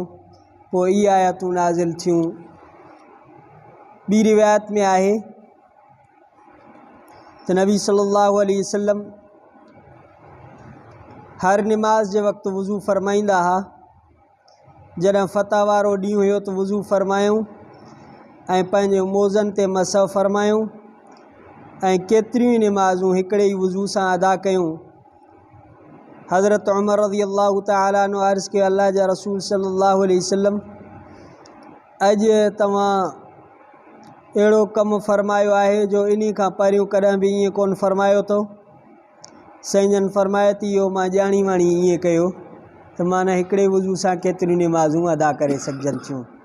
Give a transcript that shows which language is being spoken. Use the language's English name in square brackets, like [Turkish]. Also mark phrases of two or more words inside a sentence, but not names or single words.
[Sindhi] पोइ इहे आयतूं नाज़िल थियूं। ॿी रिवायत में आहे त नबी [Arabic] صلى الله عليه وسلم [Sindhi] हर निमाज़ जे वक़्तु वुज़ू फ़रमाईंदा हुआ। जॾहिं फ़तह वारो ॾींहुं हुयो त वुज़ू फ़रमायूं ऐं पंहिंजे मोज़नि ते मसह फ़रमायूं ऐं केतिरियूं ई निमाज़ूं हिकिड़े ई वुज़ू सां अदा कयूं। हज़रत उमर [Arabic] رضي الله تعالى عنه [Sindhi] अर्ज़ु कयो, अल्लाह जा रसूल [Arabic] صلى الله عليه وسلم, [Sindhi] अॼु तव्हां अहिड़ो कमु फ़रमायो आहे जो इन खां पहिरियों कॾहिं बि ईअं कोन फ़रमायो अथव। साईं जन फ़रमाए थी इहो मां ॼाणी वाणी ईअं कयो त माना हिकिड़े वुज़ू सां केतिरियूं निमाज़ूं अदा करे सघजनि थियूं।